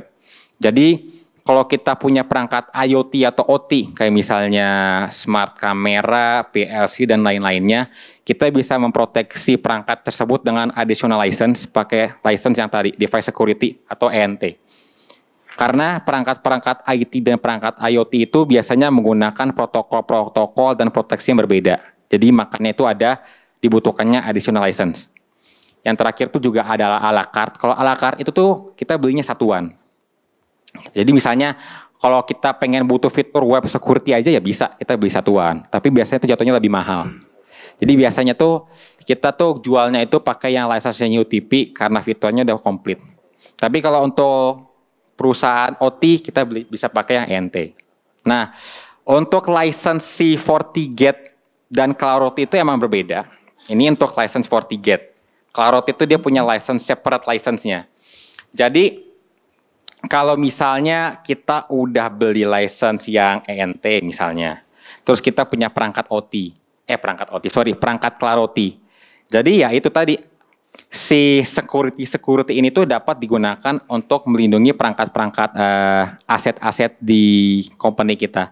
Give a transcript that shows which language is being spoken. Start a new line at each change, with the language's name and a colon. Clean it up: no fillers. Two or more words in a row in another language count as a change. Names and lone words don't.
Indonesian: Jadi kalau kita punya perangkat IoT atau OT, kayak misalnya smart kamera, PLC, dan lain-lainnya, kita bisa memproteksi perangkat tersebut dengan
English: additional license,
Indonesian: pakai license yang tadi,
English: device security
Indonesian: atau ENT. Karena perangkat-perangkat IT dan perangkat IoT itu biasanya menggunakan protokol-protokol dan proteksi yang berbeda. Jadi makanya itu dibutuhkannya
English: additional license.
Indonesian: Yang terakhir itu juga ada
French: à la carte.
Indonesian: Kalau
French: à la carte
Indonesian: itu tuh kita belinya satuan. Jadi misalnya kalau kita pengen butuh fitur
English: web security
Indonesian: aja ya bisa, kita beli satuan. Tapi biasanya itu jatuhnya lebih mahal. Jadi biasanya tuh kita tuh jualnya itu pakai yang license-nya UTP karena fiturnya udah komplit. Tapi kalau untuk perusahaan OT kita bisa pakai yang ENT. Nah, untuk license si FortiGate dan Claroti itu emang berbeda. Ini untuk license FortiGate. Claroti itu dia punya license
English: separate license-nya.
Indonesian: Jadi kalau misalnya kita udah beli license yang ENT misalnya, terus kita punya perangkat Claroti. Jadi ya itu tadi, si security ini tuh dapat digunakan untuk melindungi perangkat-perangkat aset-aset di company kita.